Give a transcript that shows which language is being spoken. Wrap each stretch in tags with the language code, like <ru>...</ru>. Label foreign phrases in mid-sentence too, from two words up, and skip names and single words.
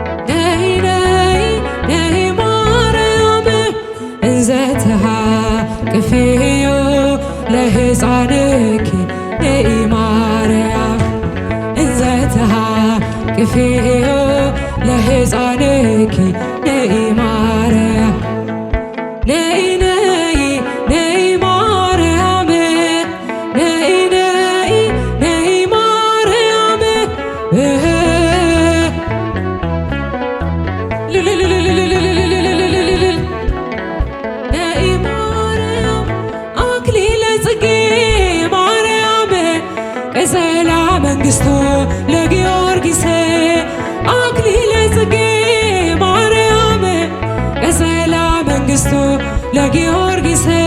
<am>ነይ ነይ ነይ ማርያም</am> <gez>እንዘ ተሃቅፌዮ ለሕፃንኪ ነኢ ማርያም እንዘ ተሃቅፌዮ ለሕፃንኪ ነኢ ማርያም</gez> <am>ነይ ነይ ነይ ማርያም ነይ ነይ ነይ ማርያም እህ</am> <gez>ልልልልልልልልልልልልልልል</gez> <am>ነይ ማርያም</am> <gez>አክሊለ ጽጌ ማርያም ቀጸላ መንግሥቶ ለጊዮርጊስ አክሊለ ጽጌ ማርያም ቀጸላ መንግሥቶ ለጊዮርጊስ</gez>